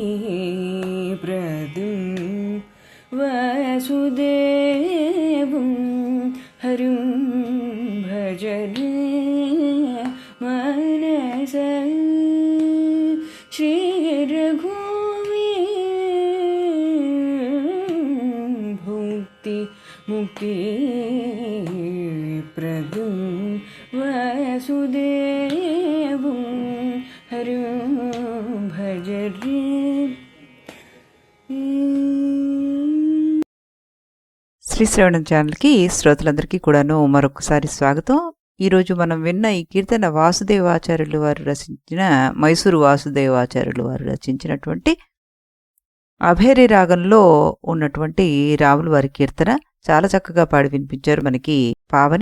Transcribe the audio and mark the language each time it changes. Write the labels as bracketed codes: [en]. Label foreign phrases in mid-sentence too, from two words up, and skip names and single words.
[sa] प्रदं वासुदेवं हरिं भज रे मानस श्री रघुवीरं भुक्ति मुक्ति प्रदं वासुदेवं हरिं भज रे. [te] శ్రీ శ్రవణం ఛానల్కి శ్రోతలందరికీ కూడాను మరొకసారి స్వాగతం. ఈరోజు మనం విన్న ఈ కీర్తన వాసుదేవాచార్యులు వారు రచించిన మైసూరు వాసుదేవాచార్యులు వారు రచించినటువంటి అభేరి రాగంలో ఉన్నటువంటి రాముల వారి కీర్తన చాలా చక్కగా పాడి వినిపించారు మనకి పావని.